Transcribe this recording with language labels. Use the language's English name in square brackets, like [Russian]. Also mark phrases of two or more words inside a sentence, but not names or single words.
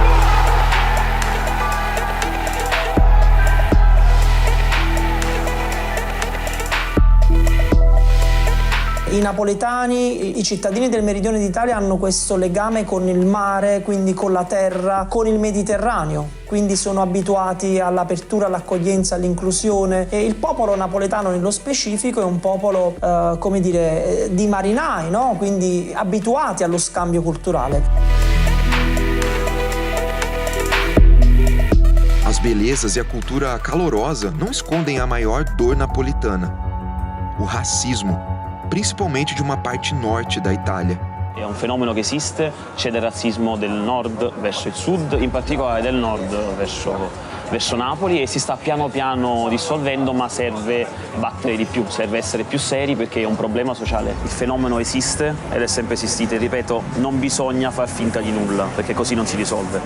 [Italian] I napoletani, i cittadini del meridione d'Italia hanno questo legame con il mare, quindi con la terra, con il Mediterraneo, quindi sono abituati all'apertura, all'accoglienza, all'inclusione e il popolo napoletano nello specifico è un popolo, come dire, di marinai, no? Quindi abituati allo scambio culturale. [Portuguese] As belezas e a cultura calorosa não escondem a maior dor napolitana: o racismo, principalmente de uma parte norte da Itália. [Italian] È un fenomeno che esiste, c'è del razzismo del nord verso il sud, in particolare del nord verso Napoli, e si sta piano piano dissolvendo, ma serve battere di più, serve essere più seri perché è un problema sociale. Il fenomeno esiste ed è sempre esistito, e ripeto, non bisogna far finta di nulla perché così non si risolve.